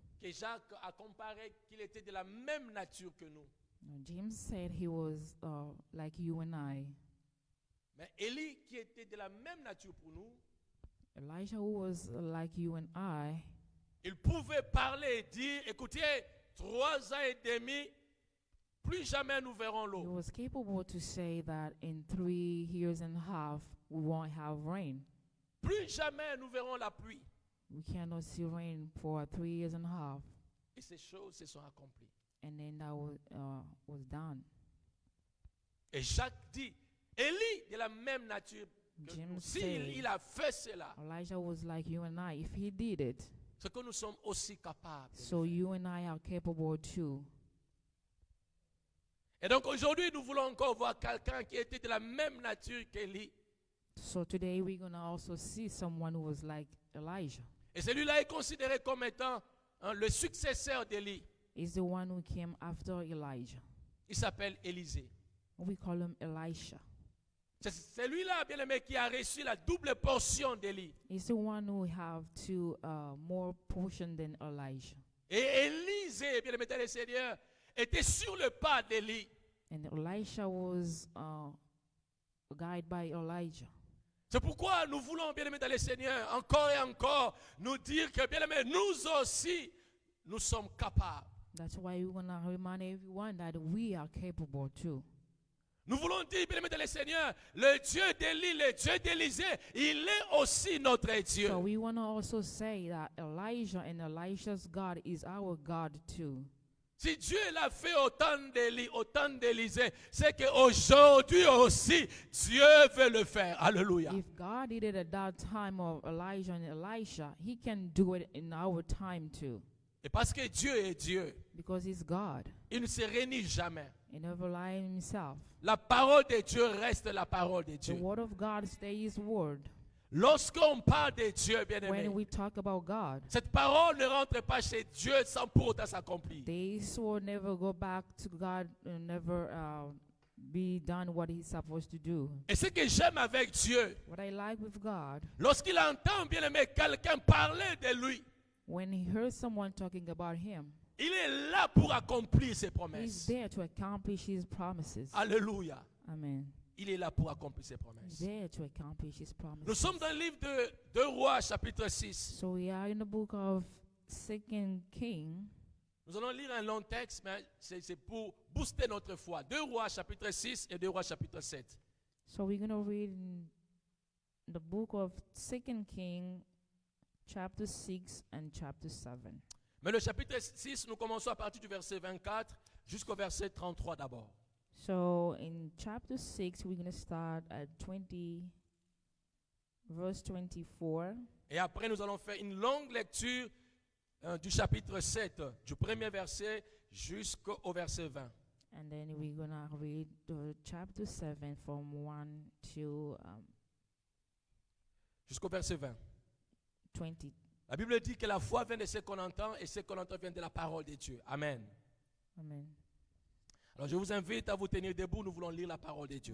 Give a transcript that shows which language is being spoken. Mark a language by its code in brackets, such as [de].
[fr] que Jacques a comparé qu'il était de la même nature que nous. [en] James said he was like you and I. [fr] Mais Élie, qui était de la même nature pour nous, [en] Elijah, who was like you and I, [fr] il pouvait parler et dire, écoutez, 3 ans et demi, plus jamais nous verrons [en] he [fr] l'eau. [en] was capable to say that in 3 years and a half we won't have rain. [fr] Plus jamais nous verrons la pluie. [en] We cannot see rain for 3 years and a half. [fr] Et ces choses se sont accomplies. [en] And then that was done. [fr] Et Jacques dit, Élie de la même nature que [en] James [fr] nous. [en] said, [fr] S'il a fait cela, [en] Elijah was like you and I. If he did it, [fr] c'est que nous sommes aussi capables. de [en] so [fr] le faire. [en] you and I are capable too. [fr] Et donc aujourd'hui, nous voulons encore voir quelqu'un qui était de la même nature qu'Élie. [en] So today we're going to also see someone who was like Elijah. [fr] Et celui-là est considéré comme étant le successeur d'Élie. [en] He's the one who came after Elijah. [fr] Il s'appelle Élisée. [en] We call him Elisha. [fr] C'est celui-là, bien aimé, qui a reçu la double portion d'Élie. [en] He's the one who have two more portion than Elijah. [fr] Et Élisée, bien aimé dans le Seigneur, était sur le pas d'Élie. [en] And Elisha was guided by Elijah. [fr] C'est pourquoi nous voulons, bien aimé dans le Seigneur, encore et encore, nous dire que, bien aimé, nous aussi, nous sommes capables. [en] That's why we want to remind everyone that we are capable too. [fr] Nous voulons dire, bien aimé dans le Seigneur, le Dieu d'Élie, le Dieu d'Élisée, il est aussi notre Dieu. [en] So we want to also say that Elijah and Elisha's God is our God too. [fr] Si Dieu l'a fait autant d'Élie, autant d'Élisée, c'est qu'aujourd'hui aussi, Dieu veut le faire. Alléluia. [en] If God did it at that time of Elijah and Elisha, he can do it in our time too. [fr] Et parce que Dieu est Dieu, [en] Because he's God. [fr] il ne se réunit jamais. [en] He never lied himself. [fr] La parole de Dieu reste la parole de [en] The [fr] Dieu. [en] word of God stays his word. [fr] Lorsqu'on parle de Dieu, bien [en] When [fr] aimé, [en] we talk about God, [fr] cette parole ne rentre pas chez Dieu sans pour autant s'accomplir. [en] this will never go back to God and never be done what he's supposed to do. [fr] Et ce que j'aime avec Dieu, [en] What I like with God, [fr] lorsqu'il entend, bien aimé, quelqu'un parler de lui, [en] when he hears someone talking about him, [fr] il est là pour accomplir ses [en] he's [fr] promesses. [en] there to accomplish his promises. Alléluia. Amen. [fr] Il est là pour accomplir ses [en] He's [fr] promesses. [en] there to accomplish his [fr] Nous [en] promises. [fr] sommes dans le livre de 2 Rois, chapitre 6. [en] So we are in the book of 2 King. [fr] Nous allons lire un long texte, mais c'est pour booster notre foi. 2 Rois, chapitre 6 et 2 Rois, chapitre 7. [en] So we're going to read in the book of 2 King, chapter 6 and chapter 7. [fr] Mais le chapitre 6, nous commençons à partir du verset 24 jusqu'au verset 33 d'abord. [en] So in chapter 6, we're going to start at verse 24. [fr] Et après, nous allons faire une longue lecture du chapitre 7, du premier verset jusqu'au verset 20. [en] And then we're going to read the chapter 7 from 1 to [fr] Jusqu'au verset 20. 20. La Bible dit que la foi vient de ce qu'on entend et ce qu'on entend vient de la parole de Dieu. Amen. Amen. Alors je vous invite à vous tenir debout, nous voulons lire la parole de Dieu.